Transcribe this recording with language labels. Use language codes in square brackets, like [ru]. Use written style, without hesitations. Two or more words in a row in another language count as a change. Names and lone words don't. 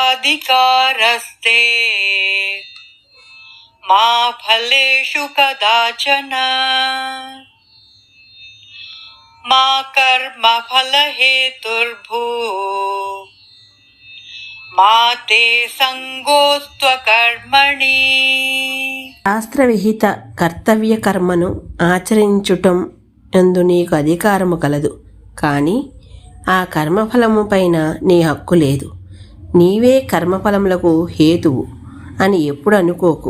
[sa] अधिकारस्ते मा फलेषु कदाचन मा कर्म फलहेतुर्भू मा ते संगोस्त्वकर्मणि. [te] శాస్త్రవిహిత కర్తవ్య కర్మను ఆచరించుటం యందు నీకు అధికారము కలదు, కానీ ఆ కర్మఫలము పైన నీ హక్కు లేదు. నీవే కర్మఫలములకు హేతువు అని ఎప్పుడు అనుకోకు.